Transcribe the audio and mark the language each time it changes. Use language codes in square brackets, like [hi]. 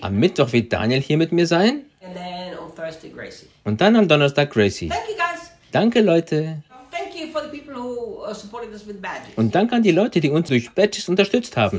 [de] Am Mittwoch wird Daniel hier mit mir sein. [en] And then on Thursday, Gracie. [de] Und dann am Donnerstag Gracie. [en] Thank you guys. [de] Danke, Leute. [en] Thank you for the people who supported us with badges. [de] Und danke an die Leute, die uns durch Badges unterstützt haben.